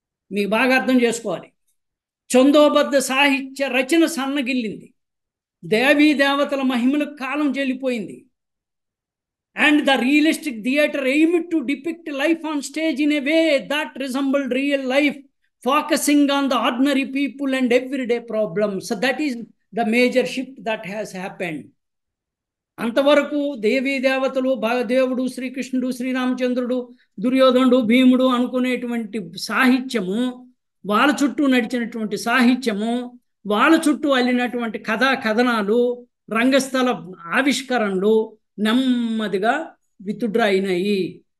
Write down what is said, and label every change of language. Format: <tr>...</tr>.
<te>మీకు బాగా అర్థం చేసుకోవాలి. చందోబద్ధ సాహిత్య రచన సన్నగిల్లింది, దేవీ దేవతల మహిమలకు కాలం చెల్లిపోయింది.</te> <en>And the realistic theatre aimed to depict life on stage in a way that resembled real life, focusing on the ordinary people and everyday problems. So that is the major shift that has happened.</en> <te>అంతవరకు దేవీ దేవతలు, దేవుడు, శ్రీకృష్ణుడు, శ్రీరామచంద్రుడు, దుర్యోధనుడు, భీముడు అనుకునేటువంటి సాహిత్యము వాళ్ళ చుట్టూ నడిచినటువంటి సాహిత్యము, వాళ్ళ చుట్టూ అల్లినటువంటి కథనాలు, రంగస్థల ఆవిష్కరణలు నెమ్మదిగా విత్డ్రా అయినాయి.</te>